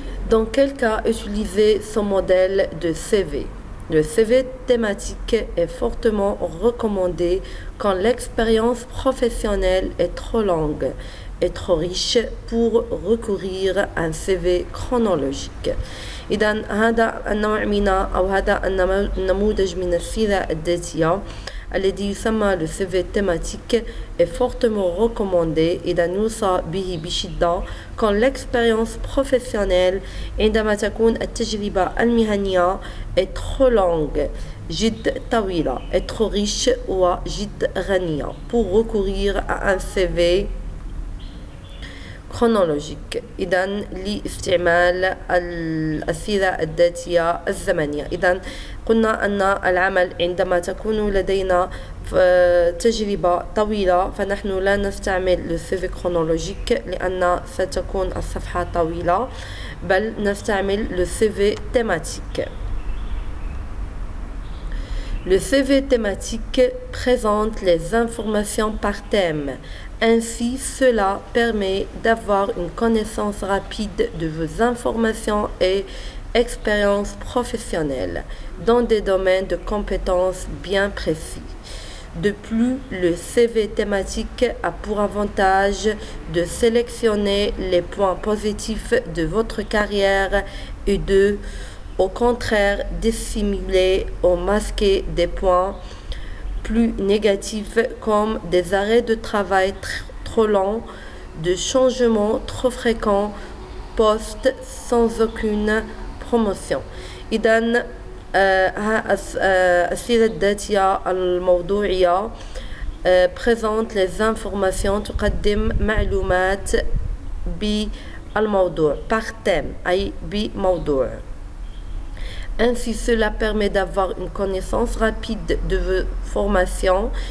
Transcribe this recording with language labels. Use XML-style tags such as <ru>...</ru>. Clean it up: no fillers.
<fr>Dans quel cas utiliser ce modèle de CV? Le CV thématique est fortement recommandé quand l'expérience professionnelle est trop longue et trop riche pour recourir à un CV chronologique.</fr> <ar>إذا هذا النوع من أو هذا النموذج من السيرة الذاتية الذي يسمى</ar> <fr>le CV thématique est fortement recommandé.</fr> <ar>إذا يوصى به بشدة</ar> <fr>quand l'expérience professionnelle</fr> <ar>عندما تكون التجربة المهنية</ar> <fr>est trop longue</fr> <ar>جد طويلة</ar> <fr>est trop riche</fr> <ar>وجد غنية</ar> <fr>pour recourir à un CV chronologique.</fr> <ar>إذا لاستعمال السيرة الذاتية الزمنية. إذا قلنا أن العمل عندما تكون لدينا تجربة طويلة فنحن لا نستعمل السيفي كرونولوجيك لأن ستكون الصفحة طويلة، بل نستعمل السيفي تhématique.</ar> <fr>Le CV thématique présente les informations par thème. Ainsi, cela permet d'avoir une connaissance rapide de vos informations et expériences professionnelles dans des domaines de compétences bien précis. De plus, le CV thématique a pour avantage de sélectionner les points positifs de votre carrière et de, au contraire, dissimuler ou masquer des points plus négatifs comme des arrêts de travail trop longs, de changements trop fréquents, postes sans aucune promotion.</fr> <ar>إذن السيرة الذاتية الموضوعية</ar> <fr>présente les informations،</fr> <ar>تقدم معلومات بالموضوع</ar> <fr>par thème</fr> <ar>أي بموضوع.</ar> <fr>Ainsi, cela permet d'avoir une connaissance rapide de vos formations.</fr>